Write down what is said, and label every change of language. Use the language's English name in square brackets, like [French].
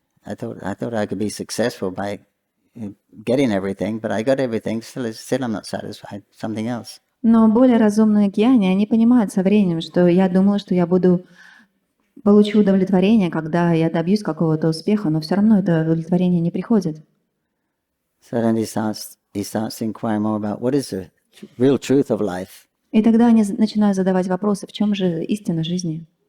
[English] I thought I could be successful by getting everything, but I got everything. Still I'm not satisfied. Something else. [Russian] Но более разумные гьяни, они понимают со временем, что я думала, что я получу удовлетворение, когда я добьюсь какого-то успеха, но все равно это удовлетворение не приходит. [English] So then he starts to inquire more about what is the real truth of life. [Russian] И тогда они начинают задавать вопросы, в чем же истина жизни.